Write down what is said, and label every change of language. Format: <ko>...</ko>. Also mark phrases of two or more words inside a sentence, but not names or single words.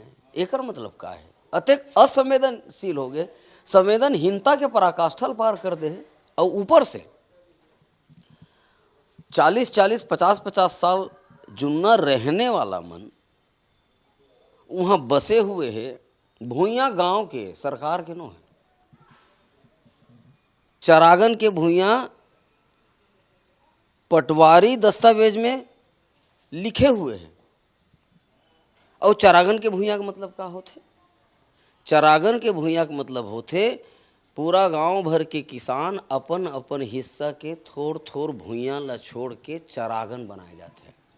<hne>एकर मतलब का है अत्यंत असंवेदनशील हो गए, संवेदनहीनता के पराकाष्ठा पार कर दे। और ऊपर से 40-40, 50-50 साल जुन्ना रहने वाला मन वहाँ बसे हुए है। भूइयाँ गांव के सरकार के नो है, चरागन के भूइयाँ पटवारी दस्तावेज में लिखे हुए हैं। और चरागन के भूइयाँ का मतलब का होते। चरागन के भूइयाँ का मतलब होते पूरा गांव भर के किसान अपन अपन हिस्सा के थोड़ थोड़ भूइयाँ ला छोड़ के चरागन बनाए जाते हैं।</hne>